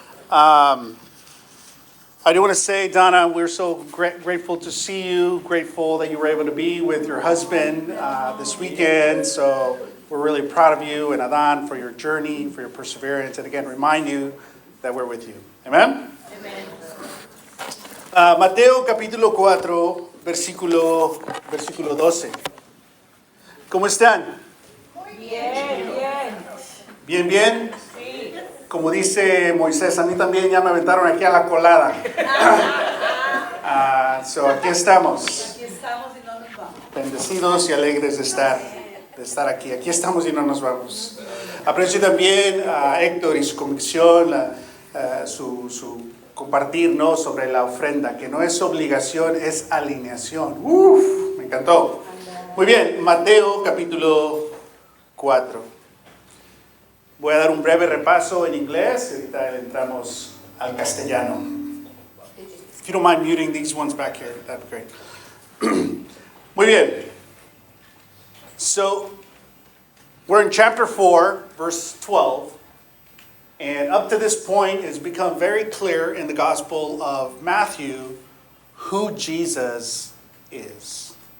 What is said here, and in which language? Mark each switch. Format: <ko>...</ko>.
<en>I do want to say, Donna, we're so grateful to see you, grateful that you were able to be with your husband this weekend. So we're really proud of you and Adan for your journey, for your perseverance, and again, remind you that we're with you. Amen? Amen.</en> <es>Mateo capítulo 4, versículo 12. ¿Cómo están? Bien. ¿Bien, bien? Sí. Como dice Moisés, a mí también ya me aventaron aquí a la colada. So aquí estamos, Aquí estamos y no nos vamos. bendecidos y alegres de estar aquí. Aquí estamos y no nos vamos. Aprecio también a Héctor y su convicción, su compartir, ¿no?, sobre la ofrenda, que no es obligación, es alineación. Me encantó. Muy bien, Mateo capítulo 4. Voy a dar un breve repaso en inglés y ahorita entramos al castellano.</es> <en>If you don't mind muting these ones back here, that'd be great.</en> <es>Muy bien.</es> <en>So, we're in chapter 4, verse 12. And up to this point, it's become very clear in the Gospel of Matthew who Jesus is.</en>